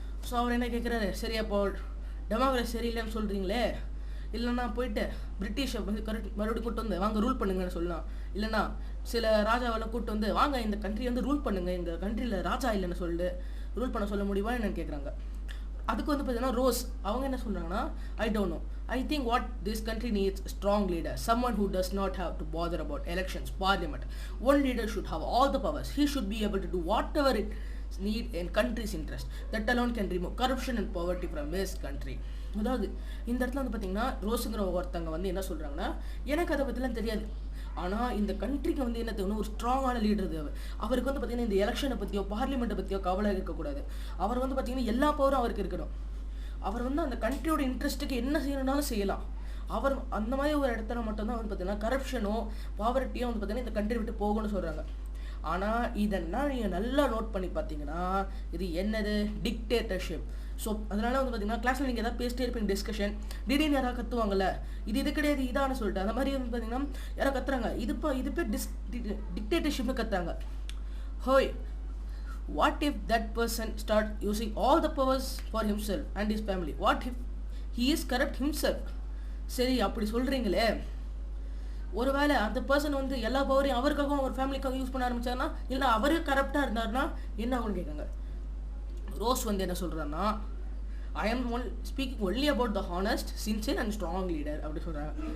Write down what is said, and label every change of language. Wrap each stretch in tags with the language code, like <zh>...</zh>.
<ta>So அவர் என்ன கேட்குறாரு, சரி அப்போ டெமோக்ரஸி சரியில்லைன்னு சொல்கிறீங்களே, இல்லைன்னா போயிட்டு பிரிட்டிஷை வந்து மறுபடியும் கூப்பிட்டு வந்து வாங்க ரூல் பண்ணுங்கன்னு சொல்லலாம், இல்லைன்னா சில ராஜாவெல்லாம் கூப்பிட்டு வந்து வாங்க இந்த கண்ட்ரி வந்து ரூல் பண்ணுங்க, எங்கள் கண்ட்ரியில் ராஜா இல்லைன்னு சொல்லிட்டு ரூல் பண்ண சொல்ல முடியுமா என்னன்னு கேட்குறாங்க. அதுக்கு வந்து பார்த்தீங்கன்னா ரோஸ் அவங்க என்ன சொல்கிறாங்கன்னா,</ta> <en>I don't know, I think what this country needs a strong leader, someone who does not have to bother about elections, parliament. One leader should have all the powers. He should be able to do whatever it needs in country's interest. That alone can remove corruption and poverty from his country.</en> <ta>அதாவது இந்த இடத்துல வந்து பார்த்தீங்கன்னா ரோஸுங்கிற ஒருத்தங்க வந்து என்ன சொல்கிறாங்கன்னா, எனக்கு அதை பற்றிலாம் தெரியாது, ஆனால் இந்த கண்ட்ரிக்கு வந்து என்ன தேவை, ஒரு ஸ்ட்ராங்கான லீடர் தேவை. அவருக்கு வந்து பார்த்தீங்கன்னா இந்த எலெக்ஷனை பற்றியோ பார்லிமெண்ட்டை பற்றியோ கவலை இருக்கக்கூடாது. அவர் வந்து பார்த்தீங்கன்னா எல்லா பவரும் அவருக்கு இருக்கணும். அவர் வந்து அந்த கண்ட்ரியோட இன்ட்ரெஸ்ட்டுக்கு என்ன செய்யணும்னாலும் செய்யலாம். அவர் அந்த மாதிரி ஒரு இடத்துல மட்டும்தான் வந்து பார்த்தீங்கன்னா கரப்ஷனோ பாவர்ட்டியோ வந்து பார்த்தீங்கன்னா இந்த கண்ட்ரி விட்டு போகணும்னு சொல்கிறாங்க. ஆனால் இதெல்லாம் நீங்கள் நல்லா நோட் பண்ணி பார்த்தீங்கன்னா இது என்னது, டிக்டேட்டர்ஷிப். ஸோ அதனால வந்து பார்த்தீங்கன்னா கிளாஸில் நீங்கள் எதாவது பேசிட்டே இருப்பீங்க, டிஸ்கஷன், திடீர்னு யாராவது கற்றுவாங்கல்ல, இது கிடையாது இதான்னு சொல்லிட்டு அந்த மாதிரி வந்து பார்த்தீங்கன்னா யாராவது கத்துறாங்க, இது பேர் டிக்டேட்டர்ஷிப்னு கத்துறாங்க.</ta> <en>ஹோய், what if that person start using all the powers for himself and his family? What if he is corrupt himself?</en> <ta>சரி அப்படி சொல்கிறீங்களே, ஒருவேளை அந்த பர்சன் வந்து எல்லா பவரையும் அவருக்காகவும் அவர் ஃபேமிலிக்காகவும் யூஸ் பண்ண ஆரம்பிச்சாருன்னா, இல்லை அவரே கரப்டாக இருந்தாருன்னா என்ன ஆகும்னு கேட்காங்க. ரோஸ் வந்து என்ன சொல்கிறான்னா,</ta> <en>I am speaking only about the honest, sincere and strong leader</en> <ta>அப்படி சொல்கிறாங்க.</ta>